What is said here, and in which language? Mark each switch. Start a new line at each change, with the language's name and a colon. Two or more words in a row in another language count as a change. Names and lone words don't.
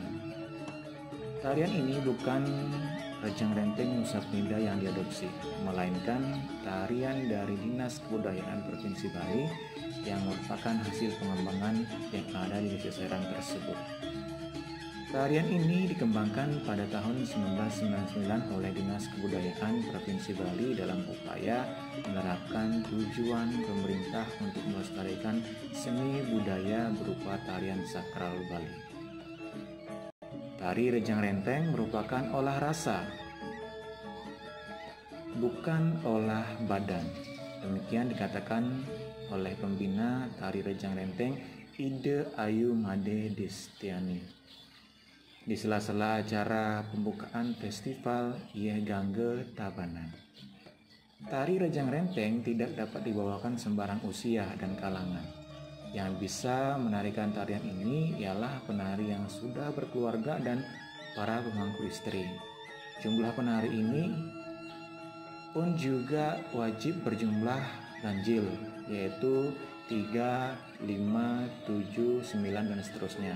Indonesian: Tarian ini bukan Rejang Renteng Nusa Penida yang diadopsi, melainkan tarian dari Dinas Kebudayaan Provinsi Bali yang merupakan hasil pengembangan yang ada di Desa Serang tersebut. Tarian ini dikembangkan pada tahun 1999 oleh Dinas Kebudayaan Provinsi Bali dalam upaya menerapkan tujuan pemerintah untuk melestarikan seni budaya berupa tarian sakral Bali. Tari Rejang Renteng merupakan olah rasa, bukan olah badan. Demikian dikatakan oleh pembina tari Rejang Renteng, Ide Ayu Made Destiani, di sela-sela acara pembukaan festival Ieh Gangge Tabanan. Tari Rejang Renteng tidak dapat dibawakan sembarang usia dan kalangan. Yang bisa menarikan tarian ini ialah penari yang sudah berkeluarga dan para pemangku istri. Jumlah penari ini pun juga wajib berjumlah ganjil, yaitu 3, 5, 7, 9, dan seterusnya.